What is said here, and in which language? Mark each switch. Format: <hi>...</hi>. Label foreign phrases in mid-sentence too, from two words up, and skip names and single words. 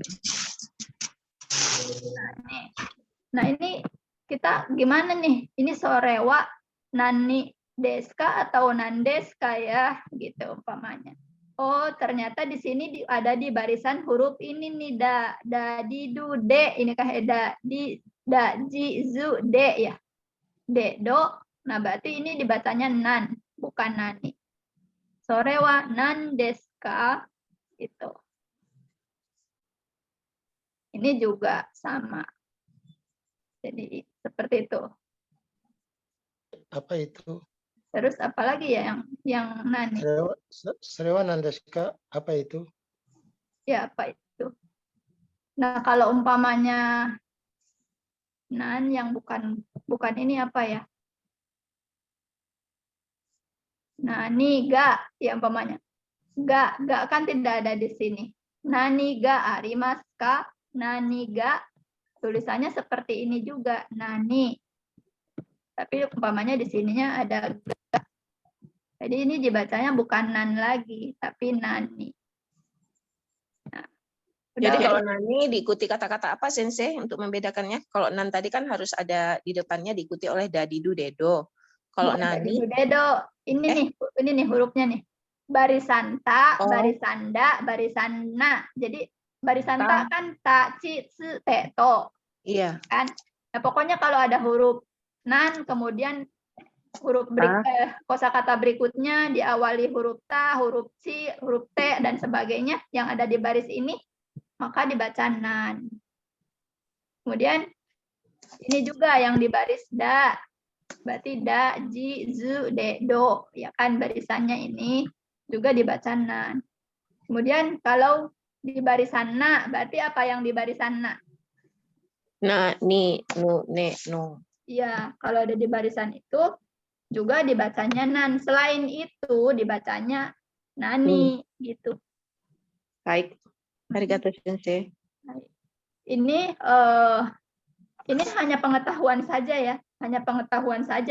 <id>Nah ini kita gimana nih? Ini</id> <ja>それは何ですか</ja> <id>atau nandeska ya, gitu umpamanya. Oh ternyata di sini ada di barisan huruf ini nih da di du de, ini kah da di da ji zu de ya, de do. Nah berarti ini dibacanya nan, bukan nani.</id> <ja>それはなんですか itu.</ja> <id>Ini juga sama. Jadi seperti itu. Apa itu? Terus apalagi ya yang nani?</id> <ja>それはなんですか,</ja> <id>apa itu? Ya apa itu? Nah kalau umpamanya nan yang bukan ini apa ya?</id> <ja>何が</ja> <id>ya umpamanya. Ga kan tidak ada di sini.</id> <ja>何がありますか, 何が</ja> <id>tulisannya seperti ini juga, nani. Tapi umpamanya di sininya ada ga. Jadi ini dibacanya bukan nan lagi, tapi nani. Nah, Jadi udah. kalau nani diikuti kata-kata apa Sensei untuk membedakannya? Kalau nan tadi kan harus ada di depannya diikuti oleh dadidu dedo. Kalau Bukan nani dedo, ini nih hurufnya nih. Barisan ta, Oh. barisan da, barisan na. Jadi barisan ta Ta. kan ta, ci, ci, te, to. iya. Kan? Nah, pokoknya kalau ada huruf nan, kemudian huruf kosakata berikutnya diawali huruf ta, huruf ci, huruf t, dan sebagainya yang ada di baris ini, maka dibaca nan. Kemudian ini juga yang di baris da. Berarti da, ji, zu, de, do. Ya kan barisannya ini juga dibaca nan. Kemudian kalau di barisan na, berarti apa yang di barisan na?</id> <ja>な、に、ぬ、ね、ぬ.</ja> <id>Iya, kalau ada di barisan itu juga dibacanya nan. Selain itu dibacanya nani gitu. Baik.</id> <ja>ありがとう先生.</ja> <id>Ini hanya pengetahuan saja ya, hanya pengetahuan saja.</id>